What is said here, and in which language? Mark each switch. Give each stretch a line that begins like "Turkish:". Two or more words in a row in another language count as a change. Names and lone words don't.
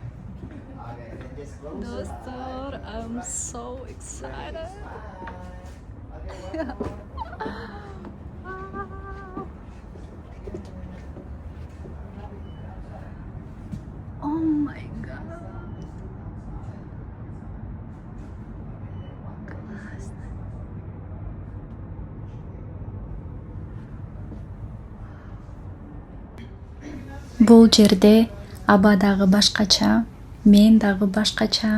English: Okay, and then just close your eyes. Dostlar, I'm so excited. Okay, one more. Oh my god.
Kyrgyz: Бул жерде аба дагы башкача, мен дагы башкача.